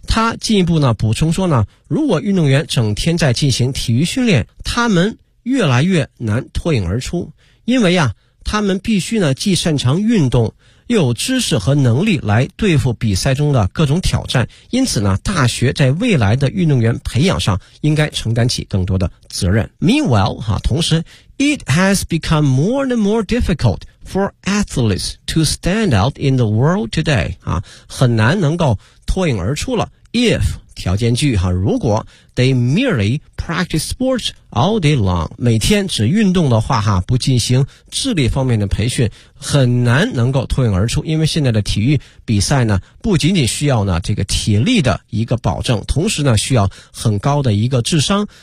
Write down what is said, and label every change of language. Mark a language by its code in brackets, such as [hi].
[zh] 他进一步呢补充说呢，如果运动员整天在进行体育训练，他们越来越难脱颖而出，因为啊他们必须呢既擅长运动，又有知识和能力来对付比赛中的各种挑战，因此呢大学在未来的运动员培养上应该承担起更多的责任。 [en] Meanwhile, [zh] 同时 [en] It has become more and more difficult for athletes to stand out in the world today, [zh] 很难能够脱颖而出了。 If, 条件句，如果 [en] they merely practice sports all day long, [zh] 每天只运动的话，不进行智力方面的培训，很难能够脱颖而出，因为现在的体育比赛呢不仅仅需要呢这个体力的一个保证，同时呢需要很高的一个智商，